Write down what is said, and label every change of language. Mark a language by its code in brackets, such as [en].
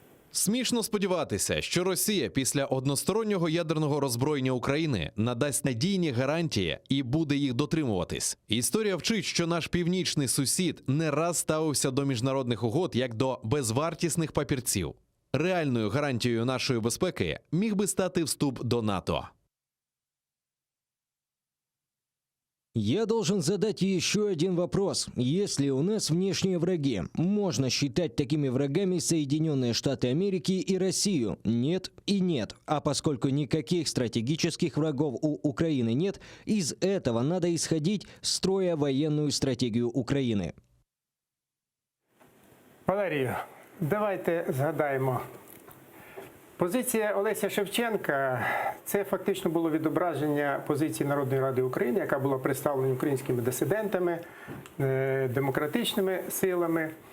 [uk] Смішно сподіватися, що Росія після одностороннього ядерного роззброєння України надасть надійні гарантії і буде їх дотримуватись. Історія вчить, що наш північний сусід не раз ставився до міжнародних угод як до безвартісних папірців. Реальною гарантією нашої безпеки міг би стати вступ до НАТО. [ru] Я должен задать еще один вопрос. Если у нас внешние враги, можно считать такими врагами Соединенные Штаты Америки и Россию? Нет и нет. А поскольку никаких стратегических врагов у Украины нет, из этого надо исходить, строя военную стратегию Украины. [uk] Валерію, давайте згадаємо. Позиція Олеся Шевченка – це фактично було відображення позиції Народної Ради України, яка була представлена українськими дисидентами, демократичними силами.